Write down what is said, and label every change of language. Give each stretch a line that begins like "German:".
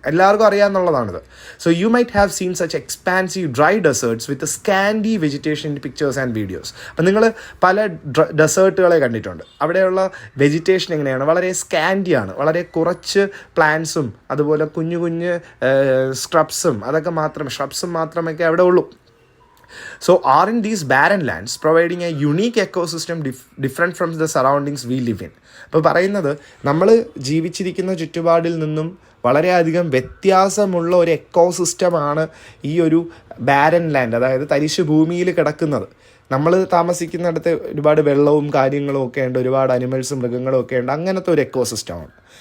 Malayalam: എല്ലാവർക്കും അറിയാമെന്നുള്ളതാണിത്.
English: So you might have seen such expansive dry deserts with scanty vegetation in pictures and videos.
Malayalam: അപ്പം നിങ്ങൾ പല ഡെസേർട്ടുകളെ കണ്ടിട്ടുണ്ട്. അവിടെയുള്ള വെജിറ്റേഷൻ എങ്ങനെയാണ്, വളരെ സ്കാൻഡിയാണ്, വളരെ കുറച്ച് പ്ലാന്റ്സും അതുപോലെ കുഞ്ഞു സ്ക്രബ്സും ഷ്രബ്സും മാത്രമൊക്കെ അവിടെ ഉള്ളൂ.
English: So aren't these barren lands providing a unique ecosystem different from the surroundings we live in?
Malayalam: അപ്പോൾ പറയുന്നത്, നമ്മൾ ജീവിച്ചിരിക്കുന്ന ചുറ്റുപാടിൽ നിന്നും വളരെയധികം വ്യത്യാസമുള്ള ഒരു എക്കോസിസ്റ്റമാണ് ഈ ഒരു ബാരൻ ലാൻഡ്, അതായത് തരിശ് ഭൂമിയിൽ കിടക്കുന്നത്. നമ്മൾ താമസിക്കുന്നിടത്ത് ഒരുപാട് വെള്ളവും കാര്യങ്ങളും ഒക്കെ ഉണ്ട്, ഒരുപാട് അനിമൽസും മൃഗങ്ങളും ഒക്കെ ഉണ്ട്, അങ്ങനത്തെ ഒരു എക്കോസിസ്റ്റമാണ്.